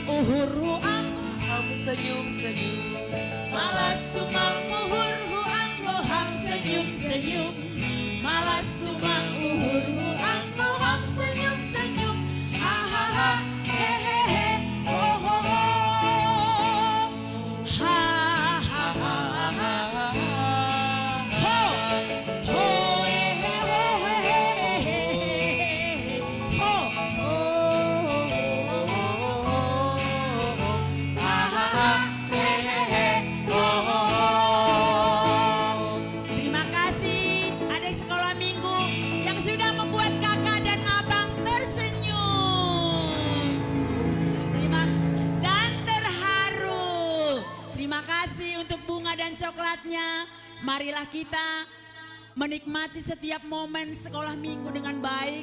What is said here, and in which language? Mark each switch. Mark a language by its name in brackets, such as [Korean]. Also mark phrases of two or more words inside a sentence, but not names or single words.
[Indonesian] huru Kamu senyum-senyum, malas tumang huru ham senyum-senyum, malas tumang huru ham senyum-senyum, ha ha ha, he he he, oh ho ho, ha ha ha ha, ho ho he he ho he he, ho ho ha ha ha, he he he, oh ho ho. Terima kasih adik sekolah minggu yang sudah membuat kakak dan abang tersenyum. Dan terharu. Terima kasih untuk bunga dan coklatnya. Marilah kita menikmati setiap momen sekolah minggu dengan baik.